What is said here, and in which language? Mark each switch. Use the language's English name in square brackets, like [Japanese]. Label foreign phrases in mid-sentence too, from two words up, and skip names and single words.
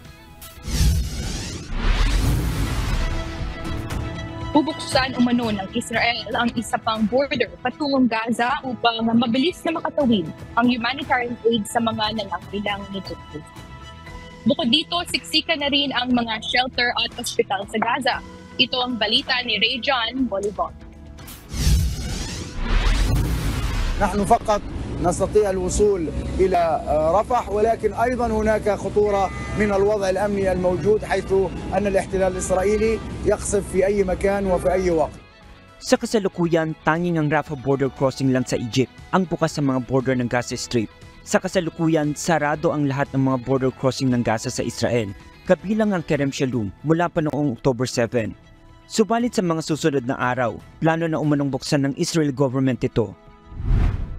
[Filipino] Bubuksan umano ng Israel ang isa pang border patungong Gaza upang mabilis na makatawid ang [English] humanitarian aid [Filipino] sa mga nangangailangan nito. Bukod dito, siksikan na rin ang mga shelter at ospital sa Gaza. Ito ang balita ni Ray John Bolivar. [Arabic] نحن فقط نستطيع الوصول إلى رفح ولكن أيضا هناك خطورة من الوضع الأمني الموجود حيث أن الاحتلال الإسرائيلي يقصف في أي مكان وفي أي وقت. [Filipino] Sa kasalukuyan, tanging ang Rafah [English] border crossing [Filipino] lang sa Egypt ang bukas sa mga border ng Gaza Strip. Sa kasalukuyan, sarado ang lahat ng mga [English] border crossing [Filipino] ng Gaza sa Israel, kabilang ang Kerem Shalom mula pa noong October 7. Subalit sa mga susunod na araw, plano na umanong buksan ng Israel government ito.